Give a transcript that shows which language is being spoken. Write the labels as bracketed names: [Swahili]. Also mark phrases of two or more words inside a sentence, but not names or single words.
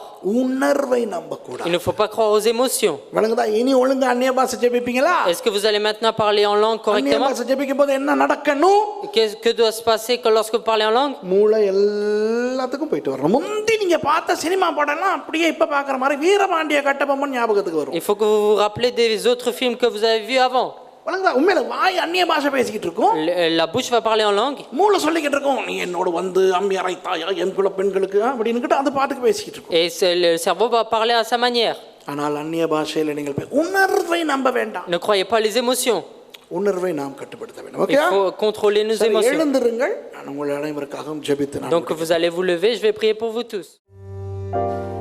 [Tamil] உணர்வை நம்பக்கூடாது. [French] Il ne faut pas croire aux émotions. [Tamil] வணங்குதா? இனி ஒழுங்கா அந்நிய பாஷை ஜெபிப்பீங்களா? [French] Est-ce que vous allez maintenant parler en langue [Tamil] அந்நிய [French] correctement? [Tamil] பாஷை ஜெபிக்கும் போது என்ன நடக்கணும்? [French] Que doit se passer lorsque vous parlez en langue? [Tamil] மூளை எல்லாத்துக்கும் போயிட்டு வரணும். முந்தி நீங்க பார்த்த சினிமா படம்லாம் அப்படியே இப்ப பார்க்குற மாதிரி வீரபாண்டிய கட்டபொம்மன் ஞாபகத்துக்கு வரும். [French] Il faut que vous vous rappelez des autres films que vous avez vus avant. [Tamil] வணங்குதா? உண்மையில வாய் அந்நிய பாஷை பேசிக்கிட்டு இருக்கும், [French] La bouche va parler en langue. [Tamil] மூளை சொல்லிக்கிட்டு இருக்கும், நீ என்னோட வந்து அம்மி அரைத்தாயா என் குல பெண்களுக்கு அப்படின்னு அந்த பாட்டுக்கு பேசிக்கிட்டு இருக்கும். [French] Et le cerveau va parler à sa manière. [Tamil] ஆனால் அந்நிய பாஷையில நீங்கள் உணர்வை நம்ப வேண்டாம். [French] Ne croyez pas les émotions. [Tamil] உணர்வை நாம் கட்டுப்படுத்த வேண்டும். [French] Il faut contrôler nos émotions. [Tamil] எழுந்திருங்கள், நான் உங்கள் அனைவருக்காகவும் ஜெபித்து [French] Donc vous allez vous lever, je vais prier pour vous tous.